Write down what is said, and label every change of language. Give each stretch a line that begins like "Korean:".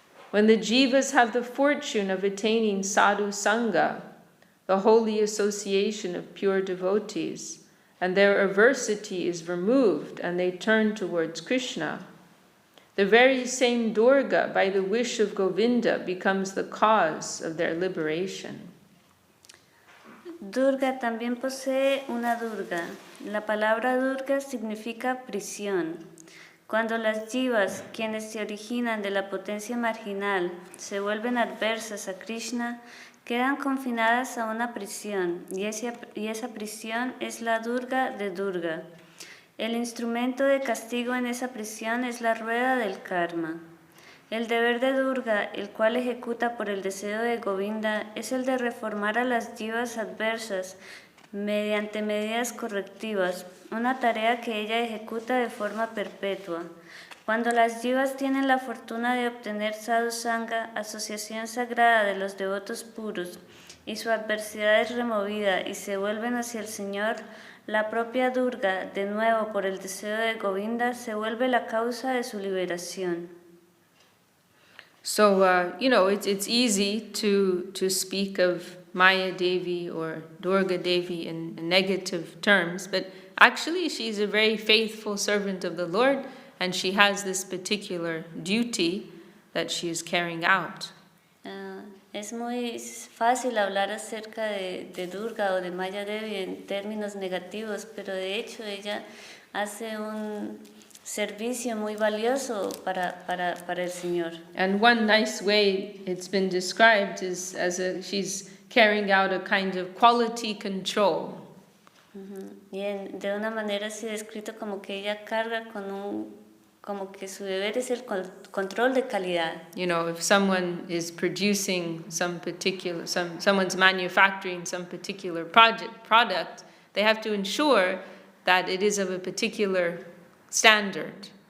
English: When the jivas have the fortune of attaining sadhu sangha, the holy association of pure devotees, and their aversity is removed and they turn towards Krishna, the very same Durga, by the wish of Govinda, becomes the cause of their liberation.
Spanish: Durga también posee una Durga. La palabra Durga significa prisión. Cuando las jivas, quienes se originan de la potencia marginal, se vuelven adversas a Krishna, quedan confinadas a una prisión, y esa prisión es la Durga de Durga. El instrumento de castigo en esa prisión es la rueda del karma. El deber de Durga, el cual ejecuta por el deseo de Govinda, es el de reformar a las jivas adversas mediante medidas correctivas, una tarea que ella ejecuta de forma perpetua. Cuando las jivas tienen la fortuna de obtener sadhu sangha, asociación sagrada de los devotos puros, y su adversidad es removida y se vuelven hacia el Señor, la propia Durga, de nuevo por el deseo de Govinda, se vuelve la causa de su liberación.
English: So, it's easy to speak of Maya Devi or Durga Devi in negative terms, but actually she's a very faithful servant of the Lord, and she has this particular duty that she is carrying out.
Spanish: Es muy fácil hablar acerca de Durga o de Maya Devi en términos negativos, pero de hecho ella hace un servicio muy valioso para el Señor.
English: And one nice way it's been described is she's carrying out a kind of quality control.
Spanish: Y de una manera así descrito como que ella carga como que su deber es el control de calidad.
English: If someone is producing someone's manufacturing some particular product, they have to ensure that it is of a particular standard.